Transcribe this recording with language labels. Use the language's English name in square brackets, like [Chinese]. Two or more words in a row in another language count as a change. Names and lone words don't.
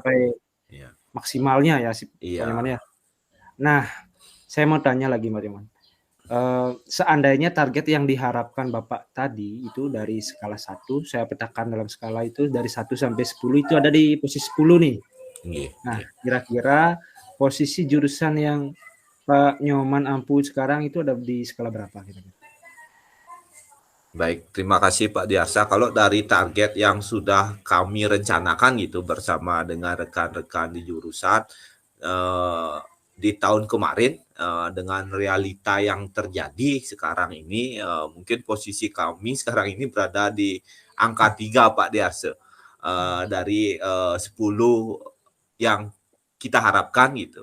[Indonesian] sampai Iya. maksimalnya ya Pak Iya. Nyoman ya. Nah, saya mau tanya lagi Pak Nyoman, seandainya target yang diharapkan Bapak tadi itu dari skala 1, saya petakan dalam skala itu dari 1 sampai 10 itu ada di posisi 10 nih. Nggih Nah, nggih. kira-kira posisi jurusan yang Pak Nyoman ampu sekarang itu ada di skala berapa kira-kira? Baik, terima kasih Pak Diarsa. Kalau dari target yang sudah kami rencanakan gitu bersama dengan rekan-rekan di jurusan, eee, di tahun kemarin, dengan realita yang terjadi sekarang ini, mungkin posisi kami sekarang ini berada di angka 3 Pak Diarsa, dari, 10 yang kita harapkan gitu.